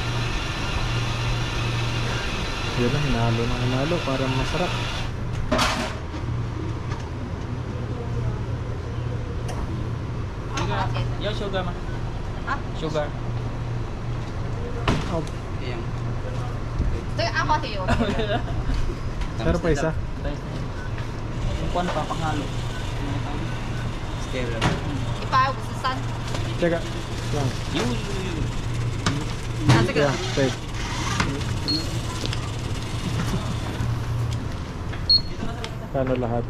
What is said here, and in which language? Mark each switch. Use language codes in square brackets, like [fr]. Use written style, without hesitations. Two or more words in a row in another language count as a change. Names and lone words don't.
[tl] Yun na, hinalo ng hinalo para masarap. Yung sugar man. Ah? Sugar. Oh, Yung [zh] 这个阿华田有。 [tl] pero pa isa. yung kwan pa panghalo. Stable. 153。 Teka, lang. Yung [zh] 那这个 [en] Yeah, take. [tl] Kano lahat?